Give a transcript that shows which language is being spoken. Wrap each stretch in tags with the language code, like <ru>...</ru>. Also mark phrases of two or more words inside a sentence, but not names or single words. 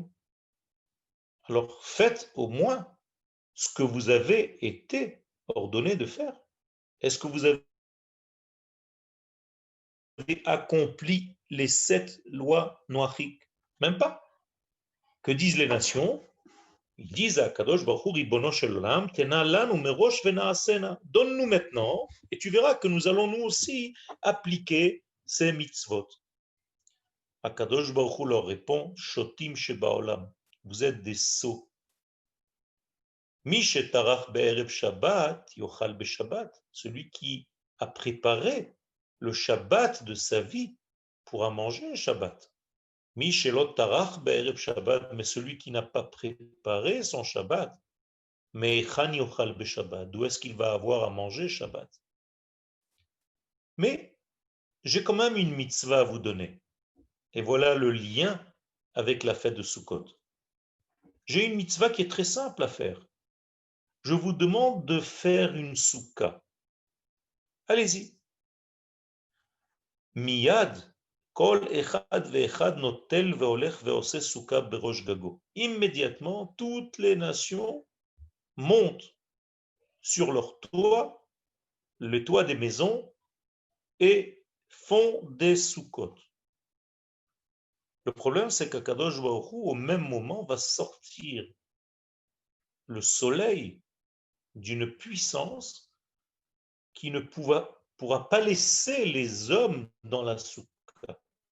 <fr>Alors faites au moins ce que vous avez été ordonné de faire. Est-ce que vous avez accompli les 7 lois noachiques? Même pas. Que disent les nations? Ils disent à Kadosh Baruch Hu,</fr> <he>רבונו של עולם, תנה לנו מראש ונעשנה.</he> <fr>Donne-nous maintenant, et tu verras que nous allons nous aussi appliquer ces mitzvot. Akadosh Baruch Hu leur répond,</fr> <he>שוטים שבעולם.</he> <fr>Vous êtes des sots.</fr> <he>מי שטרח בערב שבת, יאכל בשבת.</he> <fr>Celui qui a préparé le Shabbat de sa vie pourra manger Shabbat.</fr> <he>מי שלא טרח בערב שבת.</he> <fr>Mais celui qui n'a pas préparé son Shabbat, mais</fr> <he>מאין יאכל בשבת.</he> <fr>D'où est-ce qu'il va avoir à manger Shabbat? Mais j'ai quand même une mitzvah à vous donner. Et voilà le lien avec la fête de Sukkot. J'ai une mitzvah qui est très simple à faire. Je vous demande de faire une soukha. Allez-y.</fr> <he>מיד, כל אחד ואחד נוטל והולך ועושה סוכה בראש גגו.</he> <fr>Immédiatement, toutes les nations montent sur leur toit, le toit des maisons, et font des soukhot. Le problème, c'est qu'Akadosh Baruch Hu, au même moment, va sortir le soleil d'une puissance qui ne pourra pas laisser les hommes dans la soukha.</fr>